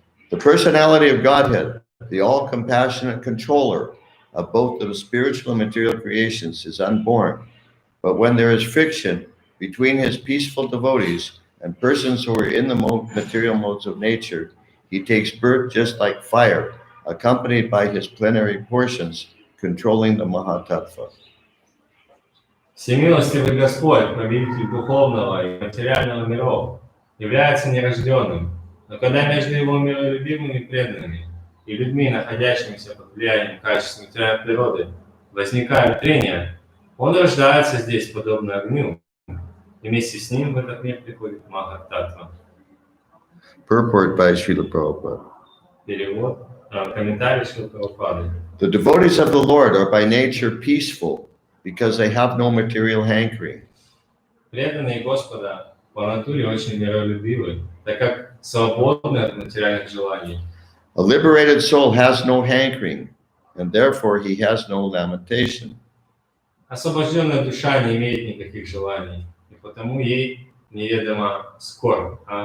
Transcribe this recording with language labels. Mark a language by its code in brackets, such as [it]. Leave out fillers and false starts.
[en] The personality of Godhead, the all-compassionate controller of both the spiritual and material creations, is unborn. But when there is friction between his peaceful devotees and persons who are in the material modes of nature, he takes birth just like fire, accompanied by his plenary portions, controlling the Mahatattva. [ru] Всемилостивый Господь, повелитель духовного и материального миров, является нерожденным, но когда между его миролюбивыми преданными и людьми, находящимися под влиянием качеств материальной природы, возникают трения, он рождается здесь подобно огню, и вместе с ним в этот мир приходит Махататтва. [en] Purport by Srila Prabhupada. [ru] Перевод, комментарий Шрилы Прабхупады. [en] The devotees of the Lord are by nature peaceful because they have no material hankering. [ru] Преданные Господа по натуре очень миролюбивы, так как свободны от материальных желаний. [en] A liberated soul has no hankering, and therefore he has no lamentation. [ru] Освобожденная душа не имеет никаких желаний, и потому ей неведома скорбь.